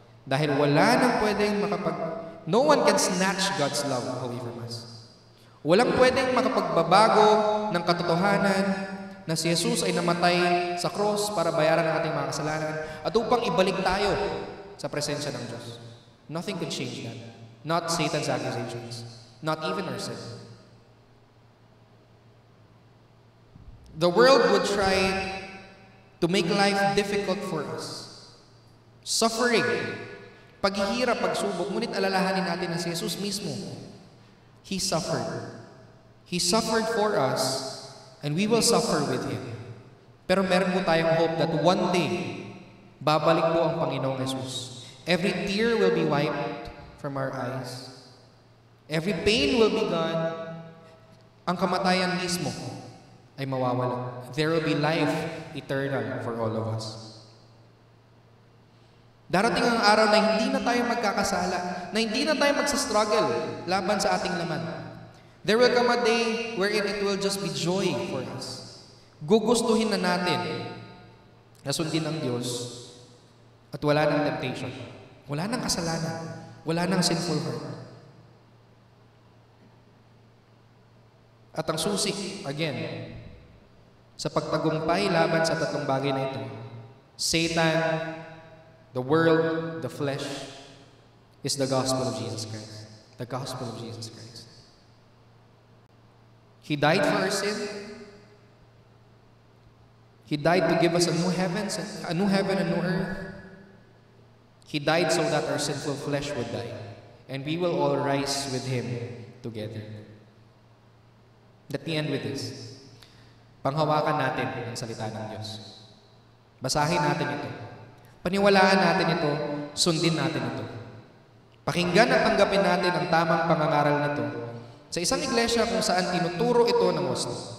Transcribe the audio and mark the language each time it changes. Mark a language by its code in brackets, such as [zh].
[tl] Dahil wala nang pwedeng [en] no one can snatch God's love away from us. [tl] Walang pwedeng makapagbabago ng katotohanan na si Jesus ay namatay sa cross para bayaran ang ating mga kasalanan at upang ibalik tayo sa presensya ng Diyos. [en] Nothing could change that. Not Satan's accusations. Not even our sin. The world would try to to make life difficult for us. [tl] Suffering, paghihirap, pagsubok, ngunit alalahanin natin na si Jesus mismo, [en] He suffered. He suffered for us, and we will suffer with Him. [tl] Pero meron po tayong [en] hope that one day, [tl] babalik po ang Panginoong Jesus. [en] Every tear will be wiped from our eyes. Every pain will be gone. [tl] Ang kamatayan mismo ay mawawala. [en] There will be life eternal for all of us. [tl] Darating ang araw na hindi na tayo magkakasala, na hindi na tayo magsastruggle laban sa ating laman. [en] There will come a day wherein it will just be joy for us. [tl] Gugustuhin na natin na sundin ang Diyos at wala nang temptation. Wala nang kasalanan. Wala nang [en] sinful heart. [tl] At ang susi, again, sa pagtagumpay laban sa tatlong bagay na ito, Satan, [en] the world, the flesh, is the gospel of Jesus Christ. The gospel of Jesus Christ. He died for our sin. He died to give us a new heaven and a new earth. He died so that our sinful flesh would die, and we will all rise with Him together. Let me end with this. [tl] Panghawakan natin ang salita ng Diyos. Basahin natin ito. Paniwalaan natin ito, sundin natin ito. Pakinggan at tanggapin natin ang tamang pangangaral na ito sa isang iglesia kung saan tinuturo ito ng wasto.